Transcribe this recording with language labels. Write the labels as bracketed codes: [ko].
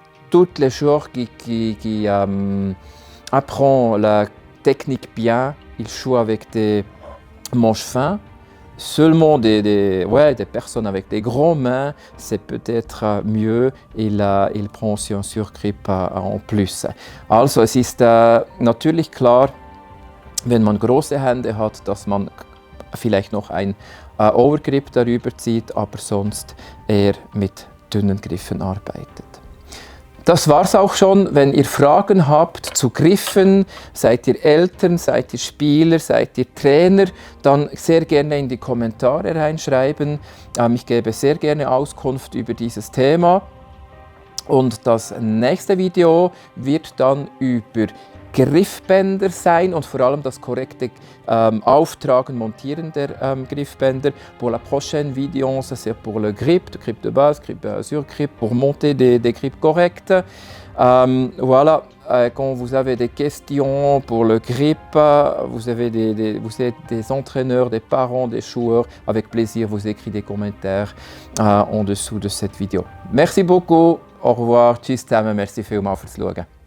[fr] Toutes les joueurs qui apprennent la technique bien, ils jouent avec des manches fins. Seulement des personnes avec des grandes mains, c'est peut-être mieux. Il prend aussi un surgrip en plus. [de] Also, es ist natürlich klar, wenn man große Hände hat, dass man vielleicht noch ein Overgrip darüber zieht, aber sonst eher mit dünnen Griffen arbeitet. Das war's auch schon. Wenn ihr Fragen habt zu Griffen, seid ihr Eltern, seid ihr Spieler, seid ihr Trainer, dann sehr gerne in die Kommentare reinschreiben. Ich gebe sehr gerne Auskunft über dieses Thema. Und das nächste Video wird dann über Griffbänder sein und vor allem das korrekte Auftragen, Montieren der Griffbänder. [fr] Pour la prochaine vidéo, ça c'est pour le grip de base, grip sur grip, pour monter des grips corrects. Voilà, quand vous avez des questions pour le grip, vous êtes des entraîneurs, des parents, des joueurs, avec plaisir vous écrivez des commentaires en dessous de cette vidéo. Merci beaucoup, au revoir, [de] tschüss zusammen, merci vielmals fürs Schauen.